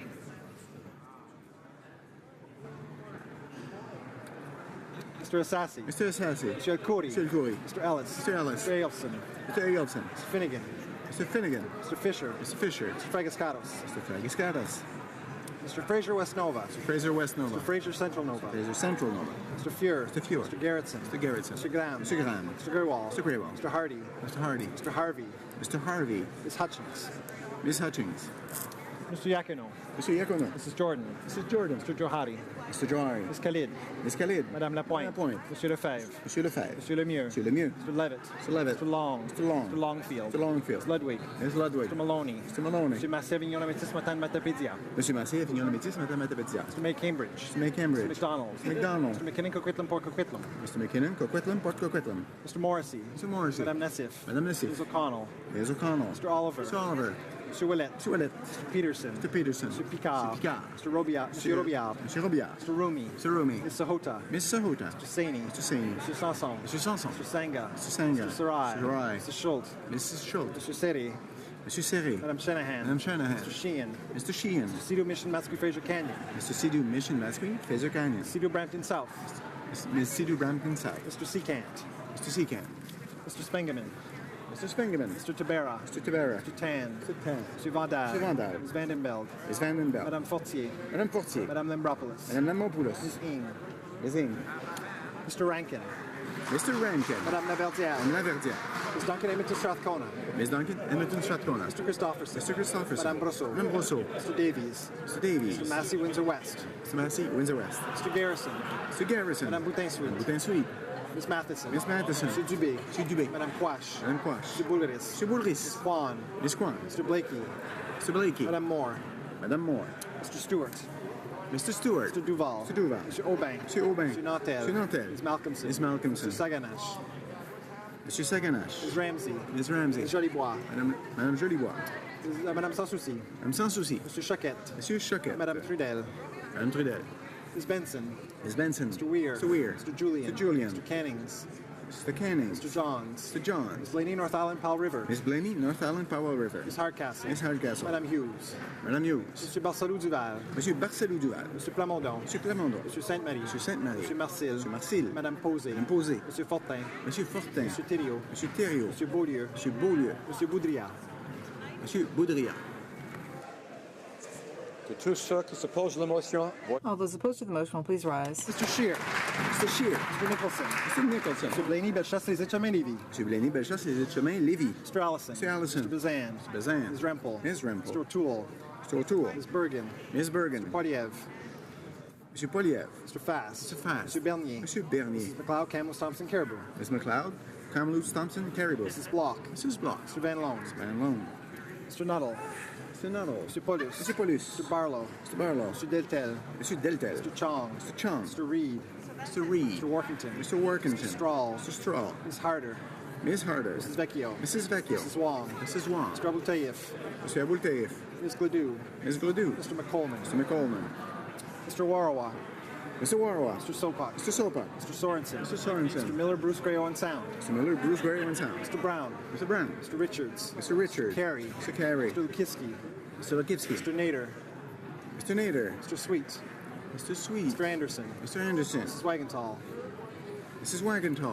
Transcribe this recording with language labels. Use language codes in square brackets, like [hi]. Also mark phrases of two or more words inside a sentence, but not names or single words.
[en] Mr. Assassi. Mr. Assassi. Mr. El-Khoury. Mr. El-Khoury. Mr. Ellis. Mr. Ellis. Mr. Ailson. Mr. Ailson. Mr. Finnegan. Mr. Finnegan. Mr. Fisher. Mr. Fisher. Mr. Fragascatos. Mr. Fragiscatas. Mr. Fraser West Nova. Mr. Fraser West Nova. Mr. Fraser Central Nova. Fraser Central Nova. Mr. Fuhr. Mr. Fuhr. Mr. Garrettson. Mr. Garrettson. Mr. Graham. Mr. Graham. Mr. Greywall. Mr. Greywall. Mr. Hardy. Mr. Hardy. Mr. Harvey. Mr. Harvey. Ms. Hutchins. Ms. Hutchins. Mr. Yakuno. Mr. Yakuno. Mrs. Jordan. Mrs. Jordan. Mr. Johari. Mr. Johari. Ms. Khalid. Ms. Khalid. Madame Lapointe. Lapointe. Monsieur Lefebvre. Monsieur Lefebvre. Monsieur Lemieux. Monsieur Lemieux. Mr. Levitt. Mr. Levitt. Mr. Long. Mr. Long. Mr. Longfield. Mr. Longfield. Ms. Ludwig. Ms. Ludwig. Mr. Maloney. Mr. Maloney. Mr. Massé Vignon Métis Matan Matapédia. Monsieur Massé, Vignon Métis, Madame Matapédia. Mr. May Cambridge. Mr. May Cambridge. Mr. McDonald. Mr. McDonald. Mr. McKinnon Coquitlam Port Coquitlam. Mr. McKinnon, Coquitlam, Port Coquitlam. Mr. Morrissey. Mr. Morrissey. Madame Nassif. Madame Nassif. Ms. O'Connell. Ms. O'Connell. Mr. Oliver. Mr. Oliver. Monsieur Ouellet. Monsieur Ouellet. Mr. Peterson. Mr. Peterson. Mr. Picard. Mr. Picard. Mr. Robillard. Monsieur Robillard. Monsieur Robillard. Mr. Rumi. Mr. Rumi. Mr. Hota. Mr. Hota. Mr. Saini. Mr. Saini. Mr. Sanson. Mr. Sanson. Mr. Sanga. Mr. Sanga. Mr. Sarai. Mr. Sarai. Mr. Schultz. Mrs. Schultz. Mr. Seri. Monsieur Serré. Madame Shanahan. Madame Shanahan. Mr. Sheehan. Mr. Sheehan. Mr. Sido Mission Mascouy Fraser Canyon. Mr. Sidhu Mission Mascouy, Fraser Canyon. Sido Brampton South. Ms. Sidhu Brampton South. Mr. Seacant. Mr. Seacant. Mr. Spengeman. Mr. Spengeman. Mr. Tabera. Mr. Tabera. Mr. Tan. Mr. Tan. Mr. Vandal. Mr. Vandal. Ms. Vandenbeld. Ms. Vandenbeld. Madame Fortier. Madame Fortier. Madame Lambropoulos. Madame Lamopoulos. Ms. Ing. Ms. Ing. Mr. Rankin. Mr. Rankin. Madame Laverdière. Madame Laverdière. Ms. Duncan Edmonton Strathcona. Ms. Duncan Edmonton Strathcona. Mr. Christopherson. Mr. Christopherson. Madame Brosseau. Madame Brosseau. Mr. Davies. Mr. Davies. Mr. Massey, Windsor West. Mr. Massey, Windsor West. Mr. Garrison. Mr. Garrison. Madame Boutin-Sweet. Boutin-Sweet. Ms. Matheson. Miss Matheson. Mr. Dubé. Mr. Dubé. Madame Quash. Madame Quash. Mr. Boulris. Mr. Boulris. Ms. Kwan. Miss Kwan. Mr. Blakey. Mr. Blakey. Madame Moore. Madame Moore. Mr. Stewart. Mr. Stewart. Mr. Duval. Mr. Duval. Mr. Aubin. Mr. Aubin. Mr. Nantel. Mr. Nantel. Ms. Malcolmson. Ms. Malcolmson. Mr. Saganash. Mr. Saganash. Ms. Ramsey. Ms. Ramsey. Ms. Jolibois. Madame Jolibois. Madame Sans Souci. Madame Sans Souci. Mr. Choquette. Monsieur Choquette. Madame Trudel. Madame Trudel. Ms. Benson. Ms. Benson. Mr. Weir. Mr. Weir. Mr. Julian. Mr. Julian. Mr. Cannings. Mr. Cannings. Mr. Johns. Mr. Johns. Ms. Blaney, North Island, Powell River. Miss Blaney, North Island, Powell River. Ms. Hardcastle. Miss Hardcastle. Madame Hughes. Madame Hughes. Mr. Barcelou Duval. Monsieur Barcelou Duval. Mr. Plamondon. Monsieur Plamondon. Mr. Sainte-Marie. Monsieur Sainte-Marie. Mr. Marcil. Monsieur Marcil. Madame Posé. Madame Posé. Monsieur Fortin. Monsieur Fortin. Monsieur Thériault. Monsieur Thériault. Monsieur Beaulieu. Monsieur Beaulieu. Monsieur Boudria. Monsieur Boudria. [fr] Tous ceux qui s'opposent à la motion. [en] All those opposed to the motion will please rise. Mr. Scheer. Mr. Scheer. Mr. Nicholson. Mr. Nicholson. Mr. Blaney, Bellechasse, Les Etchemins, Lévis. Monsieur Blaney, Bellechasse, Les Etchemins, Lévis. Mr. Allison. Mr. Allison. Mr. Bazan. Mr. Bazan. Ms. Rempel. Ms. Rempel. Mr. O'Toole. Mr. O'Toole. Ms. Bergen. Ms. Bergen. Poiliev. Monsieur Poiliev. Mr. Fass. Mr. Fass. Monsieur Bernier. Monsieur Bernier. Mrs. McLeod, Kamloops, Thompson, Caribou. Ms. McLeod. Kamloops, Thompson, Caribou. Mrs. Block. Mrs. Block. Mr. Van Loan. Van Loan. Mr. Nuttall. Mr. Nuttall. Mr. Paulus. Mr. Paulus. Mr. Barlow. Mr. Barlow. Mr. Deltel. Monsieur Deltel. Mr. Chong. Mr. Chong. Mr. Reed. Mr. Reed. Mr. Workington. Mr. Workington. Mr. Strahl. Mr. Strahl. Ms. Harder. Ms. Harder. Mrs. Vecchio. Mrs. Vecchio. Mrs. Wong. Mrs. Wong. Mr. Abultayev. Mr. Abultayev. Ms. Gladue. Ms. Gladue. Mr. McColeman. Mr. McColeman. Mr. Warawa. Mr. Warawa. Mr. Sopak. Mr. Sopak. Mr. Sorensen. Mr. Sorensen. Mr. Miller, Bruce Gray, Owen Sound. Mr. Miller, Bruce Gray, Owen Sound. Mr. Brown. Mr. Brown. Mr. Richards. Mr. Richards. Mr. Carey. Mr. Carey. Mr. Lukitsky. Mr. Lukitsky. Mr. Nader. Mr. Nader. Mr. Sweet. Mr. Sweet. Mr. Anderson. Mr. Anderson. Mrs. Wagenthal. Mrs. Wagenthal.